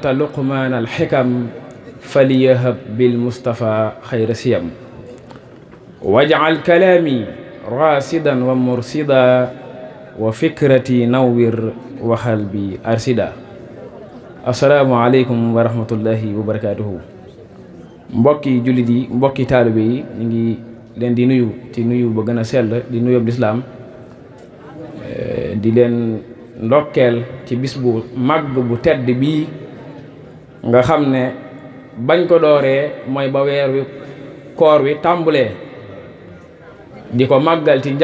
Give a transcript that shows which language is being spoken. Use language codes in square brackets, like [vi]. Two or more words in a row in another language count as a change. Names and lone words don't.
[ar] لقمان الحكم فليهب بالمصطفى خير سيم واجعل كلامي راسدا ومرصدا وفكرتي نور وقلبي أرشدا السلام عليكم ورحمة الله وبركاته [wo] mbokki jullit yi mbokki taalibe yi ñu ngi leen di nuyu ci nuyu ba gën a sell di nuyu lislaam di leen ndokkeel ci bis bu màgg bu tedd bii nga xam ne bañ ko dooree mooy ba weer wi koor wi tàmbulee di ko màggal ci